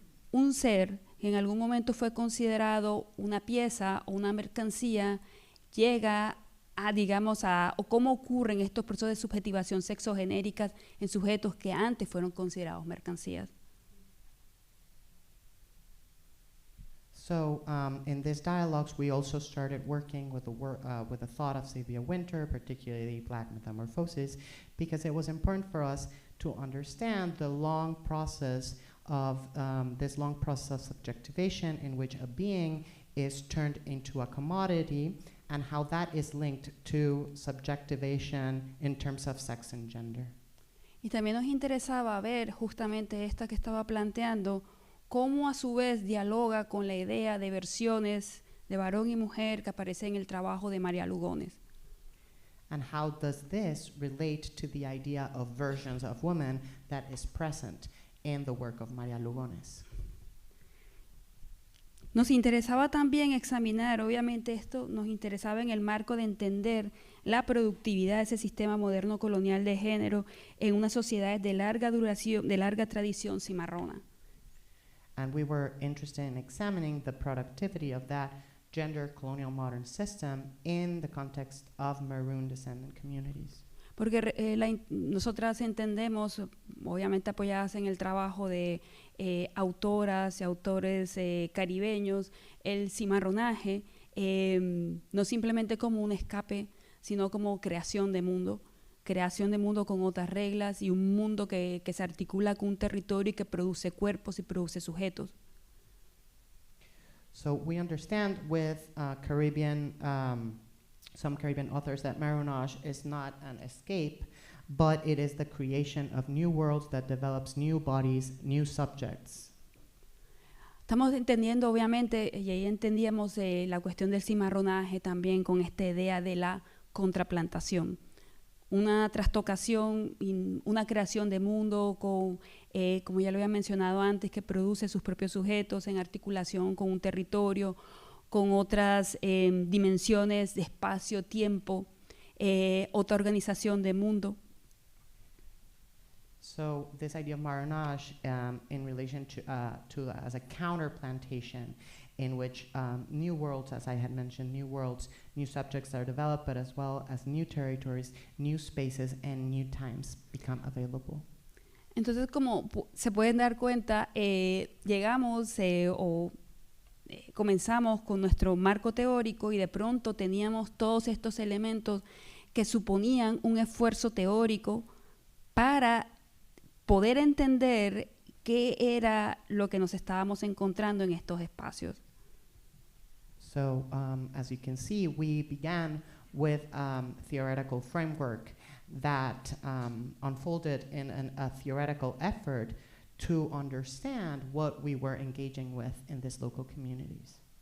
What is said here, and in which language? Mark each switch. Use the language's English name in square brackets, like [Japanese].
[Spanish] un ser que en algún momento fue considerado una pieza o una mercancía llega o cómo ocurren estos procesos de subjetivación sexogenéricas en sujetos que antes fueron considerados mercancías? [English] So in these dialogues, we also started working with the thought of Sylvia Wynter, particularly Black metamorphosis, because it was important for us to understand the long process of this long process of subjectivation in which a being is turned into a commodity, and how that is linked to subjectivation in terms of sex and gender. [Spanish] Y también nos interesaba ver justamente esta que estaba planteando, cómo a su vez dialoga con la idea de versiones de varón y mujer que aparece en el trabajo de María Lugones. [English] And how does this relate to the idea of versions of women that is present in the work of María Lugones? [Spanish] Nos interesaba también examinar, obviamente esto nos interesaba en el marco de entender la productividad de ese sistema moderno colonial de género en unas sociedades de larga duración, de larga tradición cimarrona. [English] And we were interested in examining the productivity of that gender colonial modern system in the context of maroon descendant communities. [Spanish] Porque nosotras entendemos, obviamente apoyadas en el trabajo de autoras y autores caribeños, el cimarronaje no simplemente como un escape, sino como creación de mundo con otras reglas y un mundo que se articula con un territorio y que produce cuerpos y produce sujetos. [English] So we understand with some Caribbean authors that marronage is not an escape, but it is the creation of new worlds that develops new bodies, new subjects. [Spanish] Estamos entendiendo, obviamente, y ahí entendíamos la cuestión del cimarronaje también con esta idea de la contraplantación. Una trastocación, una creación de mundo con, como ya lo había mencionado antes, que produce sus propios sujetos en articulación con un territorio, con otras dimensiones de espacio, tiempo, otra organización de mundo. [English] So this idea of marronage in relation to as a counterplantation in which new worlds, as I had mentioned, new worlds, new subjects are developed, but as well as new territories, new spaces, and new times become available. [Spanish] Entonces, como se pueden dar cuenta, llegamos comenzamos con nuestro marco teórico y de pronto teníamos todos estos elementos que suponían un esfuerzo teórico para poder entender qué era lo que nos estábamos encontrando en estos espacios. [English] So, as you can see, we began with theoretical framework that unfolded in a theoretical effort to understand what we were engaging with in these local communities.